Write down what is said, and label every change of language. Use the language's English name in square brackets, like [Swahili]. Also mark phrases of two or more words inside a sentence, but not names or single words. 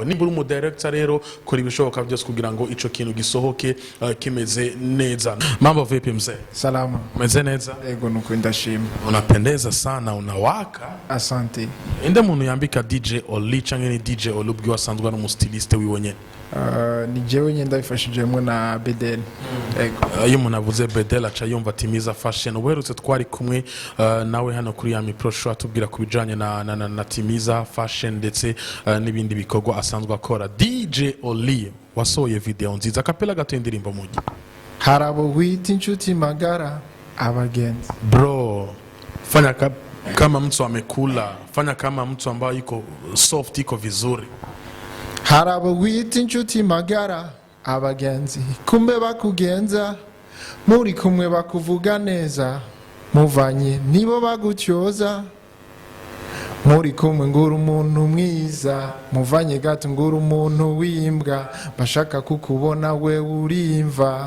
[Rundi] Nimba uri umu director rero kora ibishoboka byose kugira ngo ico kintu gisohoke kimeze neza. [Swahili] Mambo vipi mzee? Salama. [Rundi] Meze neza? Ego nuko ndashima. [Swahili] Unapendeza sana, unawaka. Asante. [Rundi] Inde muntu yambika DJ Oli canke ni DJ Olubwi wasanzwe no styliste wiwonye? Ni jewe nyenda bifashijemwe na Bedel. Ego. Iyo umuntu avuze Bedel aca yumva Timiza Fashion. Uherutse twari kumwe nawe hano kuri Army Pro Show atubwira kubijanye na Timiza Fashion ndetse n'ibindi bikorwa asanzwe akora. DJ Oli wasohoye video nziza, kapela gato indirimbo Muge. Harabo wita inshuti magara abagenzi. [Swahili] Bro, fanya kama mtu amekula, fanya kama mtu ambaye yuko soft, yuko vizuri. [Rundi] Harabo wita inshuti magara abagenzi, kumbe bakugenza muri kumwe bakuvuga neza, muvanye nibo bagutyoza, muri kumwe ngura umuntu mwiza, muvanye gato ngura umuntu wimbwa, bashaka kukubona we urimva.